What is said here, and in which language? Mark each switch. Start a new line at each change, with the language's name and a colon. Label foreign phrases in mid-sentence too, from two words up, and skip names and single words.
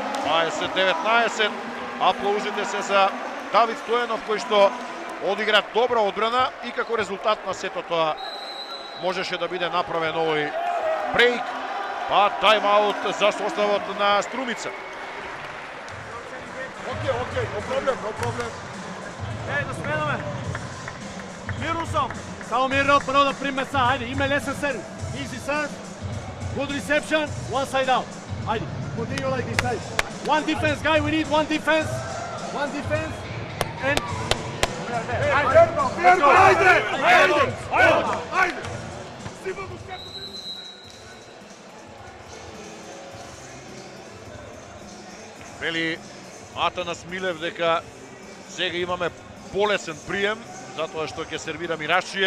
Macedonian: 20-19, аплаузите се за Давид Стојанов, кој што одигра добра одбрана и како резултат на сето тоа можеше да биде направен овој брейк, па тајм-аут за составот на Струмица. Окей,
English: no problem.
Macedonian: Ей, да сменаме. Мирно сам. Само мирно, прво да приме са, ајде, има лесен сервис.
English: Easy serve, good reception, one side out. Ајде, continue like this, aјde. One defense, guy, we need one defense. One defense, and...
Macedonian: Ајде! Вели Атанас Милев дека сега имаме полесен прием, затоа што ќе сервира Мирашиев.